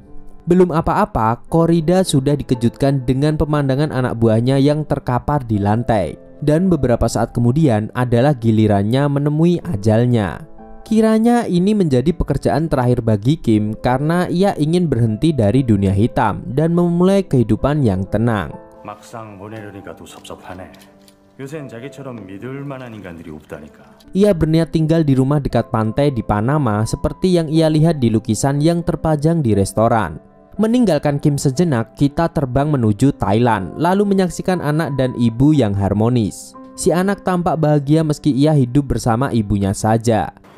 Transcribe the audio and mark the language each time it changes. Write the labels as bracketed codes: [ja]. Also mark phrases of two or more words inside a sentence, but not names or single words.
[id] Belum apa-apa, Korida sudah dikejutkan dengan pemandangan anak buahnya yang terkapar di lantai. Dan beberapa saat kemudian adalah gilirannya menemui ajalnya. Kiranya ini menjadi pekerjaan terakhir bagi Kim karena ia ingin berhenti dari dunia hitam dan memulai kehidupan yang tenang. [ko] 막상 보내려니까 또 섭섭하네. 요샌 자기처럼 믿을 만한 인간들이 없다니까. [id] Ia berniat tinggal di rumah dekat pantai di Panama seperti yang ia lihat di lukisan yang terpajang di restoran. Meninggalkan Kim sejenak, kita terbang menuju Thailand, lalu menyaksikan anak dan ibu yang harmonis. Si anak tampak bahagia meski ia hidup bersama ibunya saja.